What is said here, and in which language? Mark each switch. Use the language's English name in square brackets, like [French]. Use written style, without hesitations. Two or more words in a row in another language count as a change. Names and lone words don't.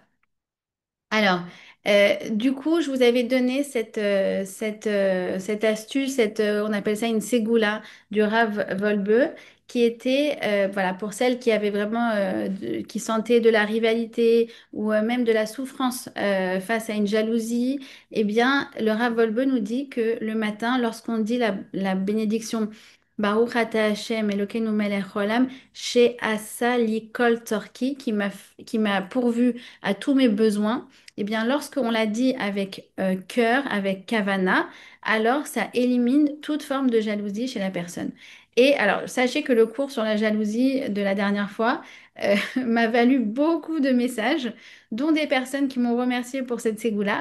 [French] Alors, du coup, je vous avais donné cette astuce, on appelle ça une ségoula du Rav Volbe, qui était, voilà, pour celles qui avaient vraiment, qui sentaient de la rivalité ou même de la souffrance face à une jalousie. Eh bien, le Rav Volbe nous dit que le matin, lorsqu'on dit la bénédiction [Hebrew] ברוך אתה השם אלוקינו מלך העולם, שעשה לי כל צרכי, [French] qui m'a pourvu à tous mes besoins. Eh bien, lorsqu'on l'a dit avec cœur, avec kavana, alors ça élimine toute forme de jalousie chez la personne. Et alors, sachez que le cours sur la jalousie de la dernière fois m'a valu beaucoup de messages, dont des personnes qui m'ont remercié pour cette ségoula.